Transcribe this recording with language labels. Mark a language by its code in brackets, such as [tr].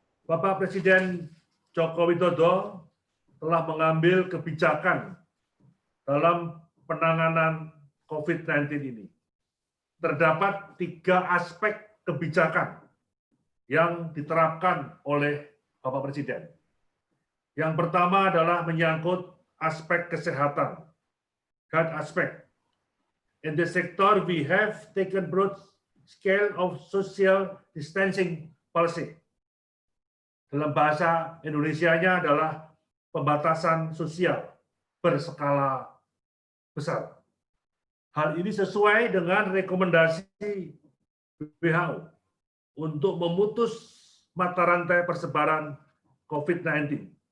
[id] Bapak Presiden Joko Widodo telah mengambil kebijakan dalam penanganan COVID-19 ini. Terdapat 3 aspek kebijakan yang diterapkan oleh Bapak Presiden. Yang pertama adalah menyangkut aspek kesehatan, [en] health aspect. In the sector, we have taken broad scale of social distancing policy. [id] Dalam bahasa Indonesianya adalah pembatasan sosial berskala besar. Hal ini sesuai dengan rekomendasi WHO untuk memutus mata rantai persebaran COVID-19.